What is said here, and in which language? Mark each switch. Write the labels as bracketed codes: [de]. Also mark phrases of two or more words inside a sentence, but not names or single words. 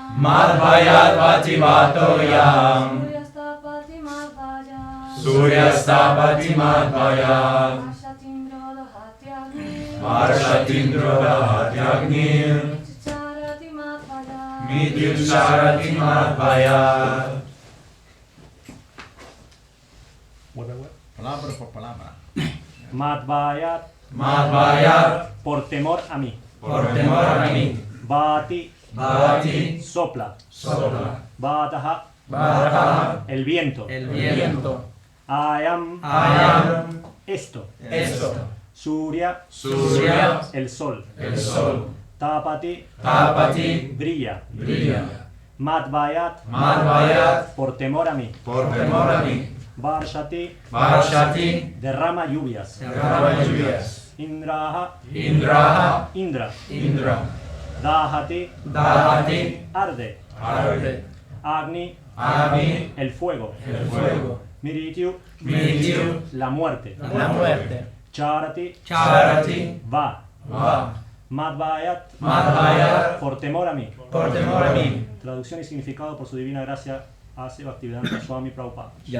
[sa] मद्भयाद् वाति वातोऽयम्. सूर्यस्तपति मद्भयात्. सूर्यस्तपति मद्भयात्. वर्षतीन्द्रो दहत्यग्निः. वर्षतीन्द्रो दहत्यग्निः. मृत्युश्चरति मद्भयात्. मृत्युश्चरति मद्भयात्. [es] Palabra por palabra. [sa] Madhvayat. Madhvayat. [es] Por temor a mí. Por temor a mí. [sa] Vati. Vati. [es] Sopla. Sopla. [sa] Vataha. Vataha. [es] El viento. El viento. [sa] Ayam. Ayam. [es] Esto. Esto. [sa] Surya. Surya. [es] El sol. El sol. [sa] Tapati. Tapati. [es] Brilla. Brilla. [sa] Madhvayat. Madhvayat. [es] Por temor a mí. Por temor a mí. [sa] Varshati. Varshati. [es] Derrama lluvias. Derrama lluvias. [sa] Indraha. Indraha. [es] Indra. Indra. [sa] Dahati. Dahati. [es] Arde. Arde. [sa] Agni. Agni. [es] El fuego. El fuego. [sa] Mirityu. Mirityu. [es] La muerte. La muerte. [sa] Charati. Charati. [es] Va. Va. [sa] Madhvayat. Madhvayat. [es] Por temor a mí. Por temor a mí. Traducción y significado por su divina gracia hace Bhaktivedanta Swami Prabhupada.